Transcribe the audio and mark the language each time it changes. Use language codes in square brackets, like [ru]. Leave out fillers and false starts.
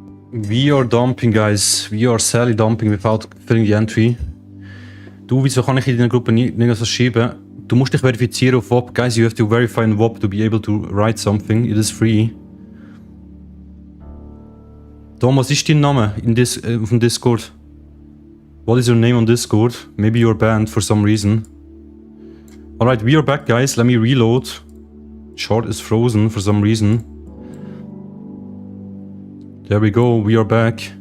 [en] We are dumping, guys. We are sadly dumping without filling the entry. [de] Du, wieso kann ich in deiner Gruppe nirgends schieben? Du musst dich verifizieren auf WOP. [en] Guys, you have to verify in WOP to be able to write something. It is free. [de] Tom, was ist dein Name auf dem Discord? [en] What is your name on Discord? Maybe you're banned for some reason. Alright, we are back, guys. Let me reload. Chart is frozen for some reason. There we go, we are back.